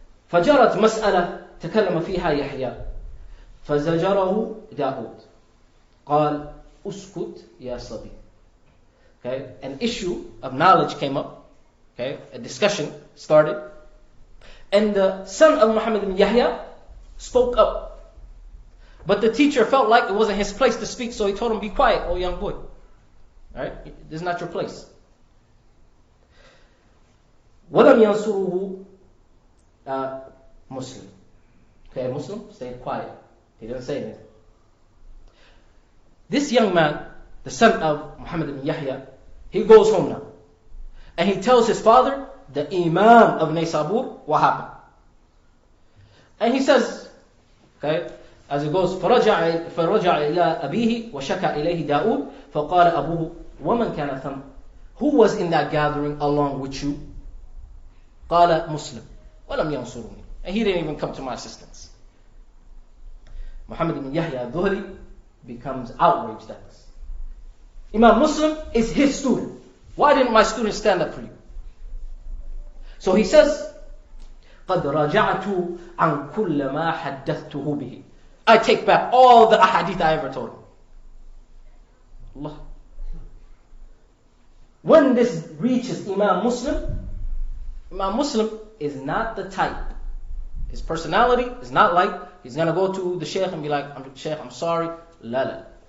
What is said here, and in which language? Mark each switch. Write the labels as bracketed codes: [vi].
[ar] فَجَرَتْ مَسْأَلَةً تَكَلَّمَ فِيهَا يَحْيَى فَزَجَرَهُ داود قال أسكت يا صبي. [en] Okay? An issue of knowledge came up. Okay? A discussion started. And the son of Muhammad ibn Yahya spoke up. But the teacher felt like it wasn't his place to speak, so he told him, be quiet, oh young boy. Alright? This is not your place. [ar] وَلَمْ يَنْصُرُهُ Muslim. [en] Okay, Muslim stayed quiet. He didn't say anything. This young man, the son of Muhammad ibn Yahya, he goes home now. And he tells his father, the Imam of Naysabur, what happened. And he says, okay, as it goes, [ar] فَرَجَعَ إِلَىٰ أَبِيهِ وَشَكَى إِلَيْهِ دَاود فَقَالَ أَبُوهُ وَمَنْ كَانَ ثَمَّ. [en] Who was in that gathering along with you? [ar] قَالَ Muslim وَلَمْ يَنْصُرُونِي. [en] And he didn't even come to my assistance. Muhammad ibn Yahya al-Duhali becomes outraged at this. Imam Muslim is his student. Why didn't my student stand up for you? So he says, [ar] قَدْ رَجَعْتُ عَنْ كُلَّ مَا حَدَّثْتُهُ بِهِ. [en] I take back all the ahadith I ever told him. Allah. When this reaches Imam Muslim is not the type. His personality is not like, he's going to go to the Shaykh and be like, Shaykh, I'm sorry. La la.